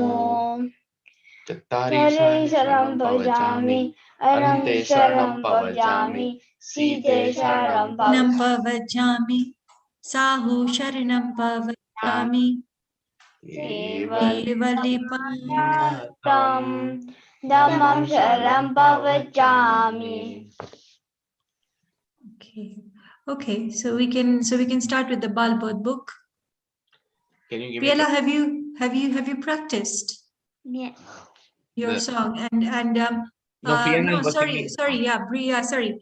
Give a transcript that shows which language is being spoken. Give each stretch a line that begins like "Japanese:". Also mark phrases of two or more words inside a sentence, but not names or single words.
Pali: Chattari Sharam Pavajami Arante Sharam Pavajami Site Sharam Pavajami Sahu Sharanam Pavajami Kevalipanatam Dhammam Sharam Pavajami.
English: Okay, so we can start with the Balbod book. Can you give me? Priya, have you practiced? Yes. Your song and no, sorry, yeah, Priya, sorry.